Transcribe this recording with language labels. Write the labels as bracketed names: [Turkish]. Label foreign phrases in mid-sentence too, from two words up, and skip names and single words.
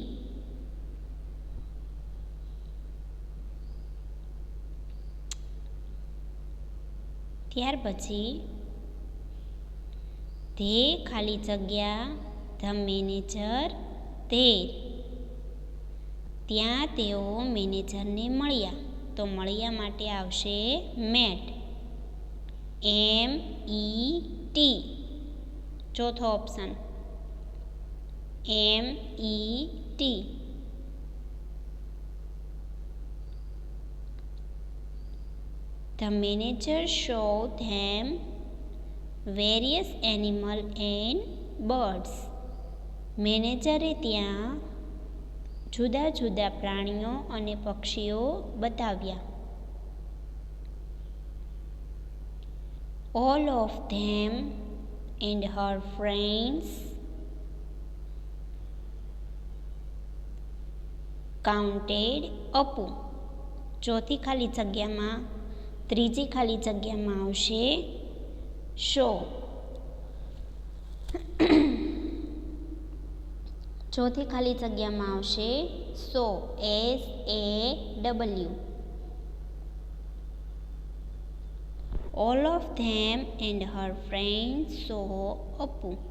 [Gujarati] ત્યાર પછી તે ખાલી જગ્યા [English] the manager there. [Gujarati] ત્યાં તેઓ મેનેજરને મળ્યા. તો મળ્યા માટે આવશે મેટ, MET. ચોથો ઓપ્શન MET. [English] The manager showed them various animals and birds. [Gujarati] મેનેજરે ત્યાં જુદા જુદા પ્રાણીઓ અને પક્ષીઓ બતાવ્યા. [English] All of them and her friends counted અપુ. [Gujarati] ચોથી ખાલી જગ્યામાં, ત્રીજી ખાલી જગ્યામાં આવશે શો. ચોથી ખાલી જગ્યામાં આવશે સો, [English] SAW. All of them and her friends saw અપુ.